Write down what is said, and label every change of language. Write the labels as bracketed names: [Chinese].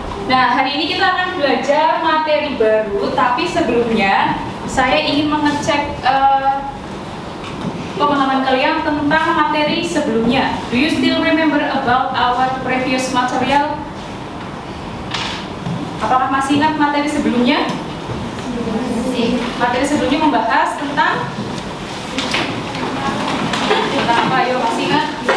[Indonesian] Nah, hari ini kita akan belajar materi baru, tapi sebelumnya saya ingin mengecek pemahaman kalian tentang materi sebelumnya. [English] Do you still remember about our previous material? [Indonesian] Apakah masih ingat materi sebelumnya? Materi sebelumnya membahas tentang apa? Ayo, masih ingat?